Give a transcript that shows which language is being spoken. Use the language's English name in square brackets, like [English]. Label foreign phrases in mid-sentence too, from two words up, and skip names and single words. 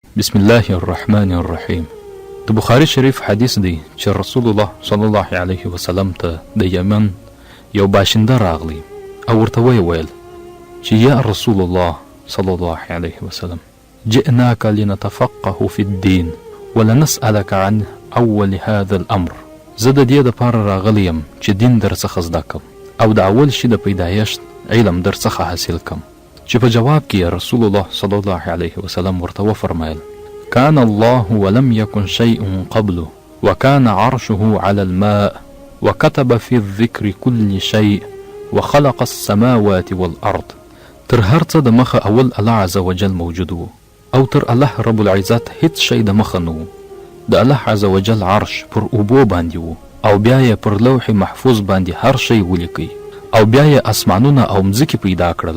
[Arabic] بسم الله الرحمن الرحیم. [Pashto] د بخاری شریف حدیث دی چې رسول الله [Arabic] صلی الله علیه وسلم [Pashto] ته د یمن یو باشنده راغلی او ورته ویل چې [Arabic] یا رسول الله صلی الله علیه وسلم جئناك لنتفقه في الدين ولنسألك عن اول هذا الامر. [Pashto] زه د دې دپاره راغلی یم چې دین درڅخه زده کم او د اول شي د پیدایشت علم درڅخه حاصل کم. چې په جواب کې رسول الله صلی الله علیه وسلم ورته وفرمایل [Arabic] كان الله ولم يكن شيء قبله وكان عرشه على الماء وكتب في الذكر كل شيء وخلق السماوات والأرض. [Pashto] تر هر څه د مخه اول [Arabic] الله عز وجل [Pashto] موجود و او تر [Arabic] الله رب العزت [Pashto] هیڅ شی د مخه نه و. د [Arabic] الله عز وجل [Pashto] عرش پر اوبو باندې و او بیا یې پر لوح محفوظ باندې هر شی ولیکي او بیا یې اسمانونه او مځکې پیدا کړل.